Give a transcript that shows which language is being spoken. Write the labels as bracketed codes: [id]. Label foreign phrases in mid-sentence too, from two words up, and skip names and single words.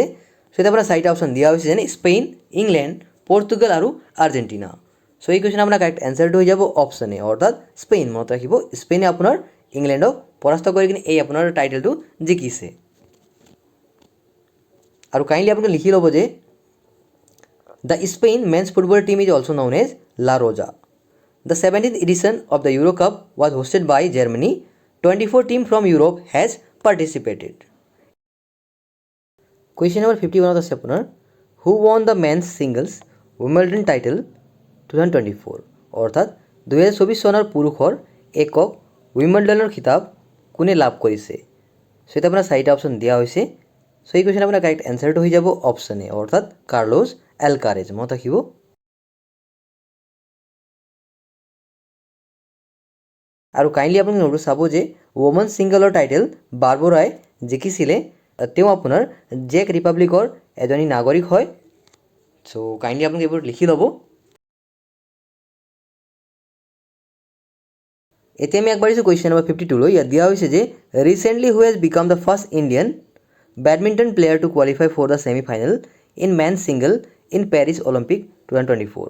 [as] সো এতিয়া আপোনাৰ চাৰিটা অপশ্যন দিয়া হৈছে যেনে স্পেইন, ইংলেণ্ড, পৰ্তুগাল আৰু আৰ্জেণ্টিনা। সো এই কুৱেশ্যন আপোনাৰ [en] correct answer [as] হৈ যাব অপশ্যন এ অৰ্থাৎ স্পেইন। মনত ৰাখিব স্পেইনে আপোনাৰ ইংলেণ্ডক পৰাস্ত কৰি কিনে এই আপোনাৰ টাইটেলটো জিকিছে। আৰু কাইণ্ডলি আপোনালোকে লিখি ল'ব যে [en] the Spain men's football team is also' known as La Roja. The 17th edition of the Euro Cup was hosted by Germany. 24 teams from Europe has participated. Question number 51 [as] আছে আপোনাৰ [en] who won the men's singles Wimbledon title 2024 [as] অৰ্থাৎ 2024 চনৰ পুৰুষৰ একক উইম্বলডনৰ খিতাপ কোনে লাভ কৰিছে। সো এটা আপোনাৰ চাৰিটা অপশ্যন দিয়া হৈছে। সো এই কুৱেশ্যন আপোনাৰ [en] correct answer [as] হৈ যাব অপশ্যন এ অৰ্থাৎ কাৰ্লোছ এলকাৰেজ। মনত ৰাখিব। আৰু কাইণ্ডলি আপোনালোকে নোটটো চাব যে [en] women's singles [as] টাইটেল বাৰ্বৰাই জিকিছিলে তেওঁ আপোনাৰ জেক ৰিপাব্লিকৰ এজনী নাগৰিক হয়। চ' কাইণ্ডলি আপোনালোকে এইবোৰ লিখি ল'ব। এতিয়া আমি আগবাঢ়িছোঁ [en] question number [as] 52লৈ। ইয়াত দিয়া হৈছে যে [en] recently who has become the first Indian badminton player to qualify for the semi final in men single in Paris Olympic 2024.